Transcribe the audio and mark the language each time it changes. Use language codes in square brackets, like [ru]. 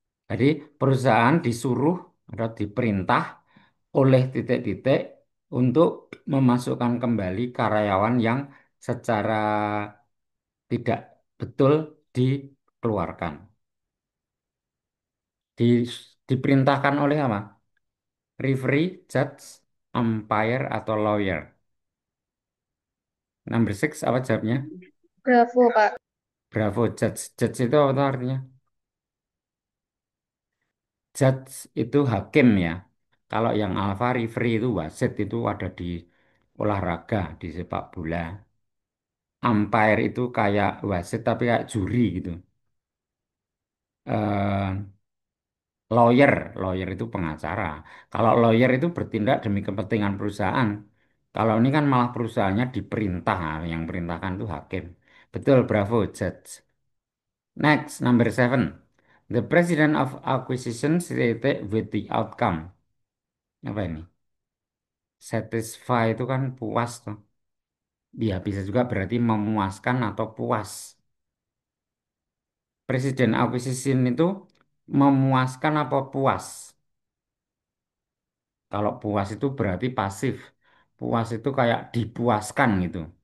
[id] Jadi perusahaan disuruh atau diperintah oleh titik-titik untuk memasukkan kembali karyawan yang secara tidak betul dikeluarkan. Di, diperintahkan oleh apa? [en] Referee, judge, umpire, atau lawyer. Number six [id] apa jawabnya? Bravo, Kak. [en] Bravo, judge. [id] Judge itu apa tuh artinya? Judge itu hakim ya. Kalau yang alpha referee itu wasit itu ada di olahraga, di sepak bola. Umpire itu kayak wasit tapi kayak juri gitu. Eh, lawyer, lawyer itu pengacara. Kalau lawyer itu bertindak demi kepentingan perusahaan. Kalau ini kan malah perusahaannya diperintah, yang perintahkan itu hakim. [en] Betul, bravo, judge. Next, number 7. The president of acquisition stated with the outcome. [id] Apa ini? Satisfy itu kan puas tuh. Ya, bisa juga berarti memuaskan atau puas. Presiden acquisition itu memuaskan apa puas? Kalau puas itu berarti pasif. Puas itu kayak dipuaskan gitu.